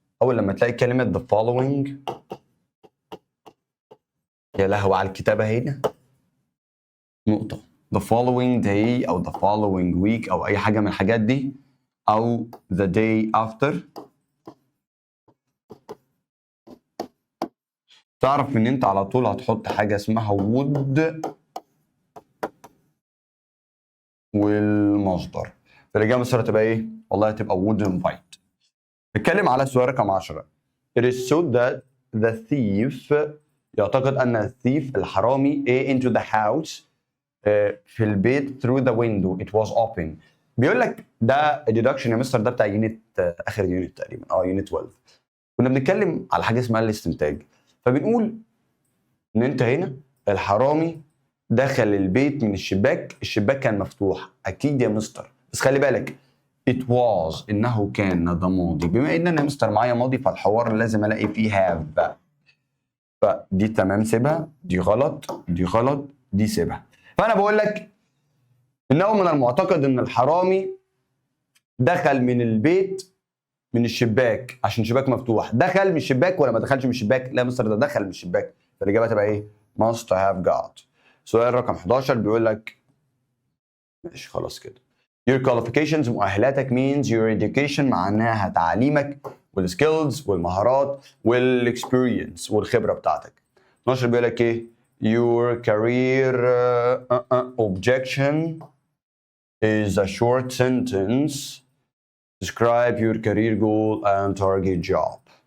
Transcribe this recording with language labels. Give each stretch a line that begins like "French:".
Arabic: اول لما تلاقي كلمه the following، يا لهوي على الكتابه هنا، نقطه
English: the following day
Arabic: او
English: the following week
Arabic: او اي حاجه من الحاجات دي، او
English: the day after،
Arabic: تعرف ان انت على طول هتحط حاجه اسمها would والمصدر. فالاجابه المصدر هتبقى ايه؟ والله هتبقى
English: would invite.
Arabic: نتكلم على السؤال رقم 10.
English: It is so that the thief،
Arabic: يعتقد ان الثيف الحرامي
English: into the house،
Arabic: في البيت
English: through the window it was open.
Arabic: بيقول لك ده deduction يا مستر، ده بتاع يونت اخر يونت تقريبا، يونت 12. كنا بنتكلم على حاجه اسمها الاستنتاج، فبنقول ان انت هنا الحرامي دخل البيت من الشباك، الشباك كان مفتوح اكيد يا مستر، بس خلي بالك
English: it was
Arabic: انه كان ده ماضي، بما ان انا يا مستر معايا ماضي فالحوار لازم الاقي فيه have، فدي تمام سيبها، دي غلط، دي غلط، دي سيبها. فانا بقول لك انه من المعتقد ان الحرامي دخل من البيت من الشباك عشان الشباك مفتوح. دخل من الشباك ولا ما دخلش من الشباك؟ لا يا مستر ده دخل من الشباك، فالاجابه تبقى ايه؟
English: must have got.
Arabic: سؤال رقم 11 بيقول لك، ماشي خلاص كده.
English: Your qualifications،
Arabic: مؤهلاتك
English: means your education،
Arabic: معناها تعليمك والskills والمهارات والاكسبيرينس والخبره بتاعتك.
English: 12
Arabic: بيقول لك ايه؟
English: Your career objection is a short sentence. Describe your career goal and target job.